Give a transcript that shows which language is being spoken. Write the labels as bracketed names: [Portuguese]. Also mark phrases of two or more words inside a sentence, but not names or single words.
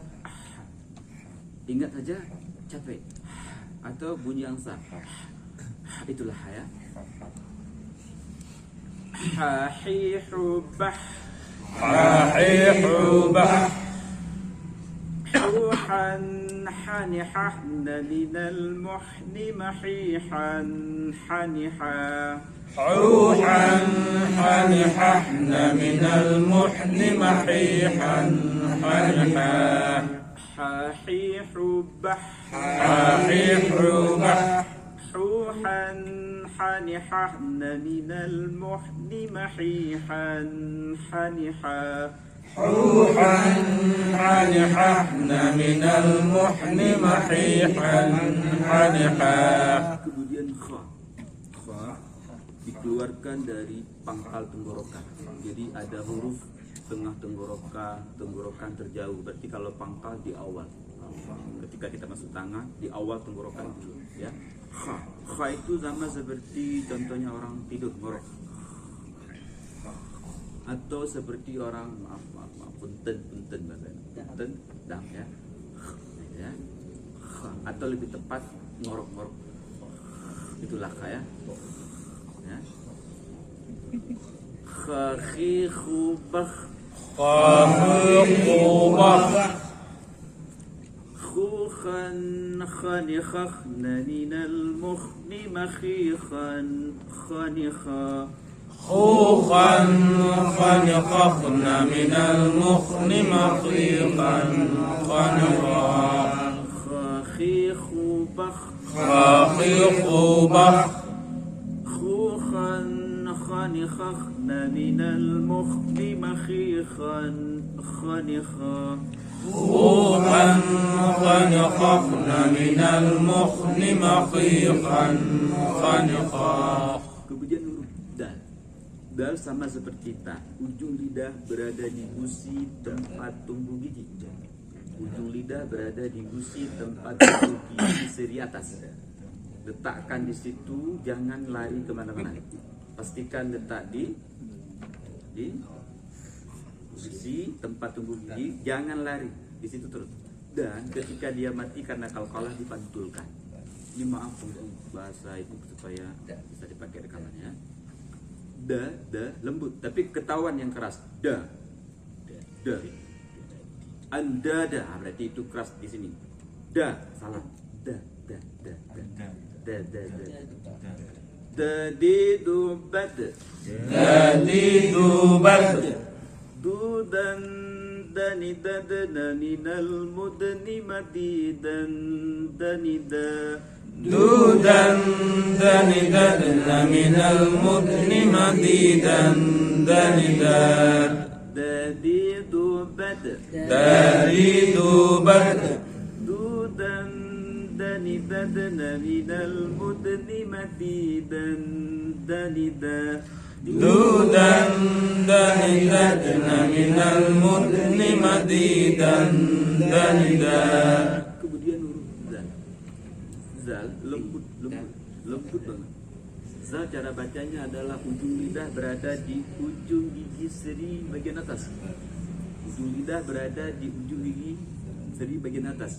[Indonesian] Ingat saja capek atau bunyi angsa. Itulah ya. Hahihubah. [Arabic] Ruhan حنحة من المحن محيحا حنحا حوحا حنححن من المحن محيحا حنحا حاحيح بح حاحيح بح حوحا حنححن من المحن محيحا حنحا حوحا حنححن من المحن محيحا حنحا. [Indonesian] Kemudian kha dikeluarkan dari pangkal tenggorokan. Jadi ada huruf tengah tenggorokan terjauh. Berarti kalau pangkal di awal. Ketika kita masuk tangan di awal tenggorokan dulu, ya. Kha itu sama seperti contohnya orang tidur ngorok. Atau seperti orang maaf punten bahasa punten dam ya. Ya. Atau lebih tepat ngorok. Itulah kha ya. Ya. [Arabic] Khibah khubah خوخا خنخخن من المخن مخيخا خنخا خوخا خنقخن من المخن مخيخا خنقا خاخيخ بخ خاخيخ بخ خوخا خنخخن من المخن مخيخا خنخا خوخا خنقخن من المخن مخيخا خنقا. [Indonesian] Kemudian huruf dal. Dal sama seperti ta. Ujung lidah berada di gusi tempat tumbuh gigi. Ujung lidah berada di gusi tempat tumbuh gigi seri atas. Letakkan di situ, jangan lari kemana-mana. Pastikan letak di gusi tempat tumbuh gigi, jangan lari di situ terus. Dan ketika dia mati karena kalkalah dipantulkan. Ini maaf bahasa itu supaya bisa dipakai rekamannya. Da lembut, tapi ketahuan yang keras. Da. Anda berarti itu keras di sini. Da salah. Da. [Arabic] داديدو بد. دودا دندن من المدن مديدا دندا. دودا دندن من المدن مديدا دندا دديد بد داريد بد دودا دندن من المدن مديدا دندا دودا دندن من المدن مديدا دندا. [Indonesian] Kemudian huruf zal lembut banget. Zal cara bacanya adalah ujung lidah berada di ujung gigi seri bagian atas. Ujung lidah berada di ujung gigi seri bagian atas.